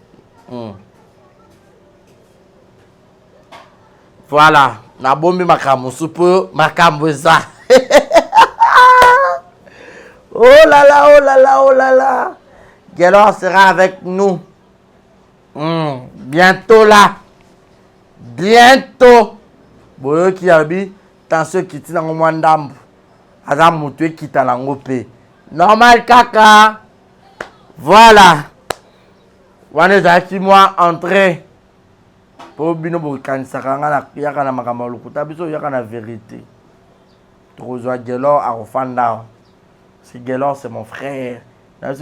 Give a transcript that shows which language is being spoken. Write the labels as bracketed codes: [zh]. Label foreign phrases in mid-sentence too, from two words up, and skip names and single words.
[ln] Voilà, na bombi makambo supo makambo ça. [fr] Oh là là, oh là là, oh là là. Gelor sera avec nous. Bientôt là. Bientôt. [ln] boyo ki yabi tension kiti nango mwa ndambu aza mutu ekita nango pe normal kaka voilà wana ezalaki mwa entrée po bino bokanisaka nga yaka na makambo ya lokuta biso yaka na vérité tokozwa Gelor akofanda si Gelor [fr] c'est mon frère [ln] nabiso